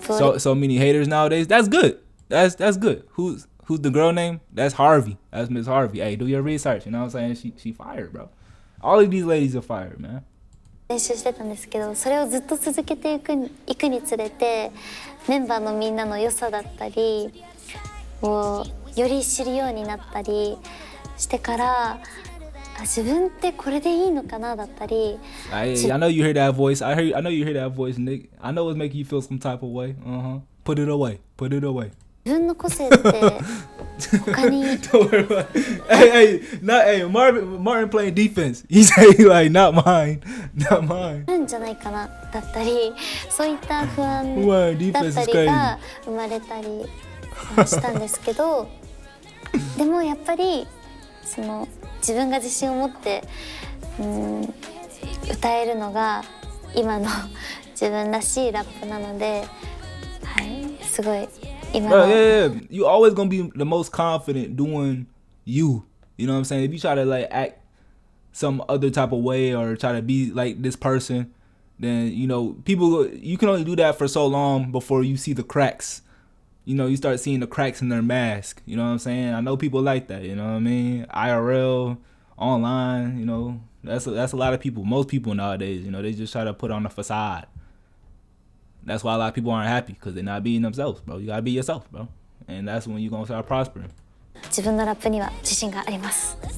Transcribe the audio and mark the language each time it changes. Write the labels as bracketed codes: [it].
[en] So many haters nowadays. That's good. That's good. Who's the girl name? That's Harvey. That's Miss Harvey. Hey, do your research. You know what I'm saying? She fired, bro. All of these ladies are fired, man. [ja] 練習してたんですけど、それをずっと続けていくにつれて、メンバーのみんなの良さだったりをより知るようになったりしてから、自分ってこれでいいのかなだったり。 [en] I know you hear that voice. I know you hear that voice, Nick. I know it's making you feel some type of way. Put it away. Put it away. [ja] 自分の個性って他に。 [en] Don't worry about it. Martin playing defense. He say like not mine. [ja] あるんじゃないかなだったり、そういった不安だったりが生まれたりしたんですけど、でもやっぱりその自分が自信を持って歌えるのが今の自分らしいラップなので、はい、すごい。 [en] Yeah. You always gonna be the most confident doing you. You know what I'm saying? If you try to like act some other type of way or try to be like this person, then you know you can only do that for so long before you see the cracks. You know, you start seeing the cracks in their mask. You know what I'm saying? I know people like that. You know what I mean? IRL, online. You know, that's a lot of people. Most people nowadays, you know, they just try to put on a facade. That's why a lot of people aren't happy, because they're not being themselves, bro. You gotta be yourself, bro. And that's when you're gonna start prospering. [ja] 自分のラップには自信があります。